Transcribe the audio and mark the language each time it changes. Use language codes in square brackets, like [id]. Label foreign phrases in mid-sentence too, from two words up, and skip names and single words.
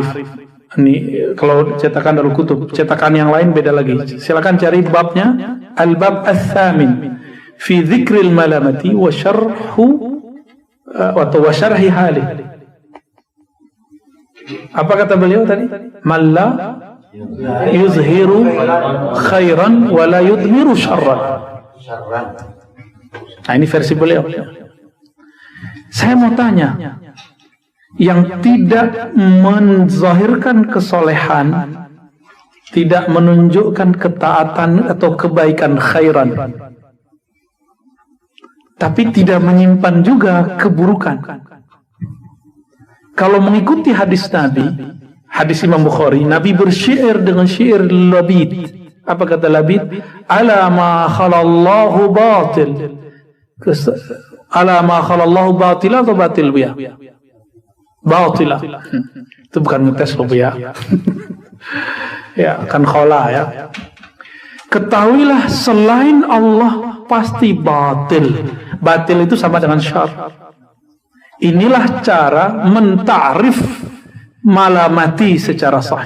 [id] Ini kalau cetakan Darul Kutub, cetakan yang lain beda lagi. Silakan cari babnya, [ar] الباب الثامن في ذكر الملامتية وشرح حال. [id] Apa kata beliau tadi? [ar] من لا يظهر خيرا ولا يضمر شرا. [id] Nah, ini versi beliau. Saya mau tanya, yang tidak menzahirkan kesolehan, tidak menunjukkan ketaatan atau kebaikan khairan, tapi tidak menyimpan juga keburukan. Kalau mengikuti hadis Nabi, hadis Imam Bukhari, Nabi bersyair dengan syair Labid. Apa kata Labid? [ar] ألا ما خلا الله باطل. ألا ما خلا الله باطلا [id] atau batil ya? Batila. Itu bukan mutes loh ya. Ya, kan khala ya. Ketahuilah selain Allah pasti batil. Batil itu sama dengan syarr. Inilah cara mentarif malamati secara sahih.